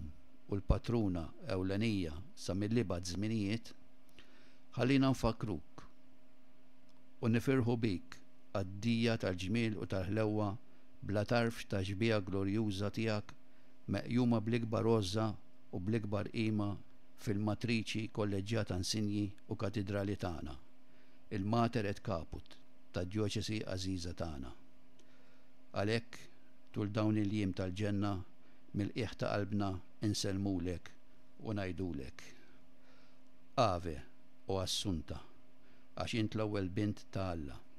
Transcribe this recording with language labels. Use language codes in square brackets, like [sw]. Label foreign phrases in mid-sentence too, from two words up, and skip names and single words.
[mt] u l-patruna ewlenija sa mill-libad żminijiet, ħallina nfakruk u nifirħu bik għad-dija tal-ġmiel u tal-ħlewwa bla tarf ta' ġbija glorjuża tiegħek meqjuma bl-ikbar għoża u bl-ikbar qima fil-matriċi kolleġjata Insinji u katedrali tagħna, il- [la] Mater et Caput [mt] tad-Djoċesi Għażiża tagħna. Għalhekk tul dawn il-jiem tal-ġenna mill-qiegħ ta' qalbna inselmulek u ngħidulek: [la] Ave o Assunta, [mt] għax int l-ewwel bint ta' Alla.